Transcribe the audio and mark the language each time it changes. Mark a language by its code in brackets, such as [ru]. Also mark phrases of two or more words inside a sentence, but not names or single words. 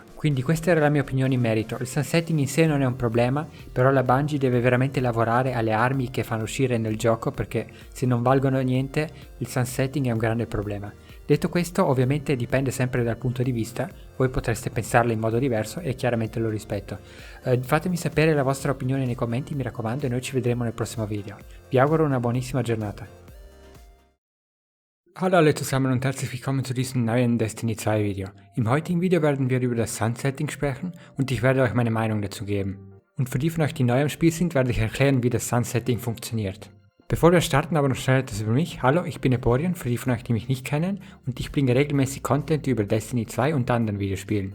[it] Quindi questa era la mia opinione in merito. Il sunsetting in sé non è un problema, però la Bungie deve veramente lavorare alle armi che fanno uscire nel gioco, perché se non valgono niente il sunsetting è un grande problema. Detto questo, ovviamente dipende sempre dal punto di vista, voi potreste pensarlo in modo diverso e chiaramente lo rispetto. Fatemi sapere la vostra opinione nei commenti, mi raccomando, e noi ci vedremo nel prossimo video. Vi auguro una buonissima giornata. [de] Hallo alle zusammen und herzlich willkommen zu diesem neuen Destiny 2 Video. Im heutigen Video werden wir über das Sunsetting sprechen und ich werde euch meine Meinung dazu geben. Und für die von euch, die neu im Spiel sind, werde ich erklären, wie das Sunsetting funktioniert. Bevor wir starten, aber noch schnell etwas über mich. Hallo, ich bin Eporion, für die von euch, die mich nicht kennen, und ich bringe regelmäßig Content über Destiny 2 und anderen Videospielen.